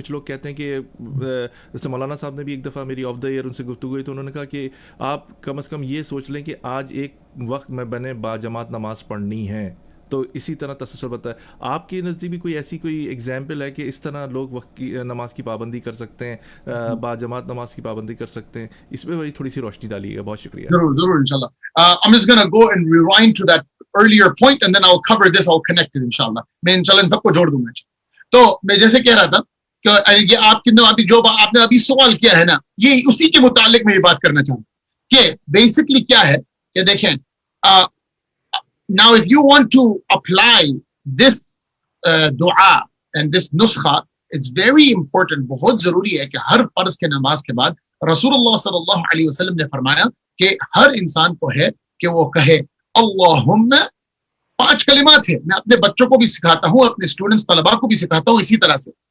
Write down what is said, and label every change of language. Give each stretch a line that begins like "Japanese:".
Urdu: کچھ لوگ کہتے ہیں کہ جیسے مولانا صاحب نے بھی ایک دفعہ میری آف دا ایئر ان سے گفتگو ہوئی تو انہوں نے کہا کہ آپ کم از کم یہ سوچ لیں کہ آج ایک وقت میں بنے با جماعت نماز پڑھنی ہے، تو اسی طرح تسلسل بتائے. آپ کے نزدیک بھی کوئی ایسی کوئی ایگزامپل ہے کہ اس طرح لوگ وقت کی نماز کی پابندی کر سکتے ہیں، با جماعت نماز کی پابندی کر سکتے ہیں؟ اس پہ تھوڑی سی روشنی ڈالیے گا. بہت شکریہ. ضرور انشاءاللہ.
English: I'm just going to go and rewind to that earlier point and then I'll cover this, I'll connect it انشاءاللہ.
Urdu: میں انشاءاللہ ان سب کو جوڑ دوں گا. تو میں جیسے کہہ رہا تھا کہ یہ آپ کی جو آپ نے ابھی سوال کیا ہے نا، یہ اسی کے متعلق میں یہ بات کرنا چاہوں کہ بیسکلی کیا ہے کہ دیکھیں
English: now if you want to apply this dua and this nuskha, it's very important،
Urdu: بہت ضروری ہے کہ ہر فرض کے نماز کے بعد رسول اللہ صلی اللہ علیہ وسلم نے فرمایا کہ ہر انسان کو ہے کہ وہ کہے اللہم، 5 کلمات ہیں، میں اپنے بچوں کو بھی سکھاتا ہوں، اپنے اسٹوڈنٹس طلباء کو بھی سکھاتا ہوں اسی طرح سے.